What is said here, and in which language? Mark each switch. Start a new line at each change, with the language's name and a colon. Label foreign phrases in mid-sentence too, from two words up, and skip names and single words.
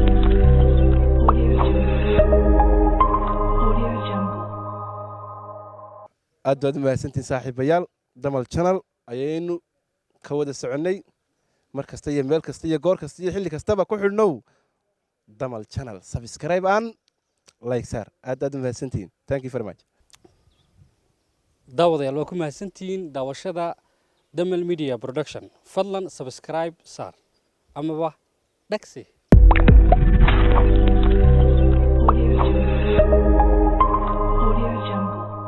Somali: Audio Jungle. Audio Jungle. Aad baad u mahadsantihiin, saaxiibayaal. Damal Channel. ayaynu ka wada soconnay. Mar kasta iyo meel kasta iyo goor kasta iyo xilli kastaba ku xidhnow Damal Channel.
English: Subscribe and like saar.
Somali: Aad, aad u mahadsantihiin.
English: Thank you very much.
Somali: Daawadayaal, waa ku mahadsantihiin daawashada Damal Media Production. Fadlan subscribe saar amaba dhagsi. Audio Jungle. Audio Jungle.